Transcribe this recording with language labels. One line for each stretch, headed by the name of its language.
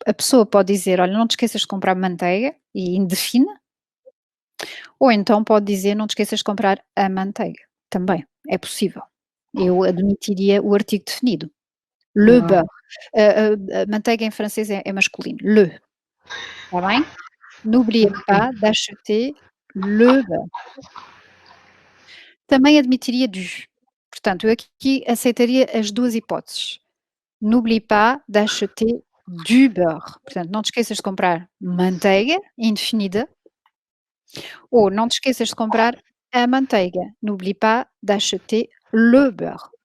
Portuguese: A pessoa pode dizer: olha, não te esqueças de comprar manteiga e indefine. Ou então pode dizer: não te esqueças de comprar a manteiga. Também é possível. Eu admitiria o artigo definido. Le beurre. A manteiga em francês é masculino. Le. Está bem?
French: N'oubliez pas d'acheter le beurre.
Portuguese: Também admitiria du. Portanto, eu aqui aceitaria as duas hipóteses.
French: N'oublie pas d'acheter du beurre.
Portuguese: Portanto, não te esqueças de comprar manteiga, indefinida. Ou não te esqueças de comprar a manteiga.
French: N'oublie pas d'acheter le beurre.